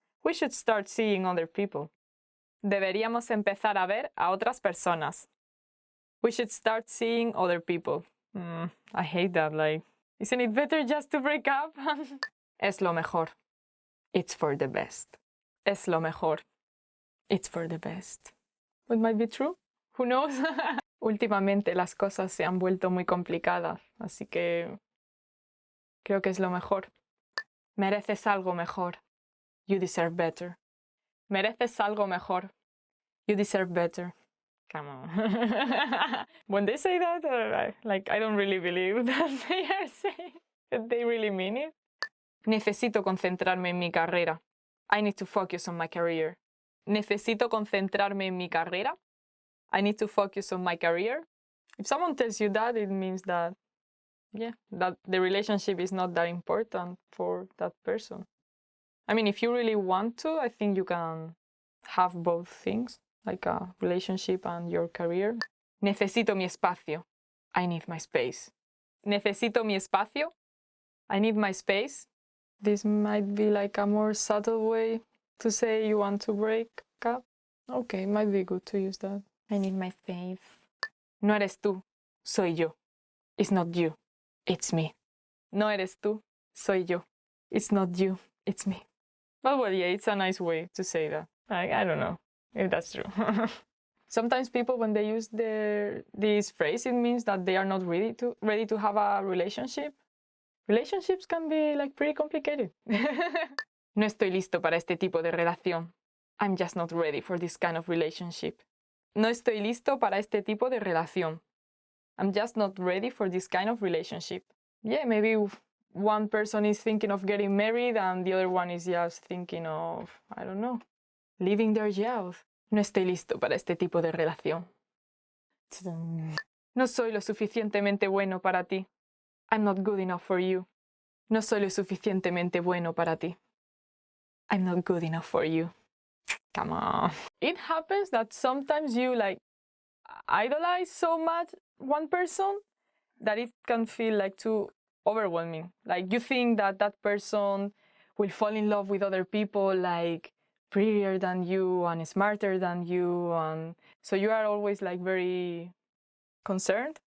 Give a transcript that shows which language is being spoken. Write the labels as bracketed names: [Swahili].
[English] We should start seeing other people. [Spanish] Deberíamos empezar a ver a otras personas. [English] We should start seeing other people. I hate that. Isn't it better just to break up? [Spanish] Es lo mejor. [English] It's for the best. [Spanish] Es lo mejor. [English] It's for the best. It might be true. Who knows? [Spanish] Últimamente las cosas se han vuelto muy complicadas, así que creo que es lo mejor. Mereces algo mejor. [English] You deserve better. [Spanish] Mereces algo mejor. You deserve better. [English] Come on. When they say that, I don't really believe that they are saying that they really mean it. [Spanish] Necesito concentrarme en mi carrera. [English] I need to focus on my career. [Spanish] Necesito concentrarme en mi carrera. [English] I need to focus on my career. If someone tells you that, it means that, that the relationship is not that important for that person. I mean, if you really want to, I think you can have both things, like a relationship and your career. [Spanish] Necesito mi espacio. [English] I need my space. Necesito mi espacio. I need my space. This might be like a more subtle way to say you want to break up. Okay, might be good to use that. I need my space. [Spanish] No eres tú, soy yo. [English] It's not you, it's me. [Spanish] No eres tú, soy yo. [English] It's not you, it's me. But well, yeah, it's a nice way to say that. I don't know if that's true. Sometimes people, when they use this phrase, it means that they are not ready to have a relationship. Relationships can be like pretty complicated. [Spanish] No estoy listo para este tipo de relación. [English] I'm just not ready for this kind of relationship. [Spanish] No estoy listo para este tipo de relación. [English] I'm just not ready for this kind of relationship. Yeah, maybe one person is thinking of getting married and the other one is just thinking of, I don't know, living their youth. [Spanish] No estoy listo para este tipo de relación. No soy lo suficientemente bueno para ti. [English] I'm not good enough for you. [Spanish] No soy lo suficientemente bueno para ti. [English] I'm not good enough for you. Come on. It happens that sometimes you like idolize so much one person that it can feel like too overwhelming. Like you think that that person will fall in love with other people like prettier than you and smarter than you, and so you are always like very concerned.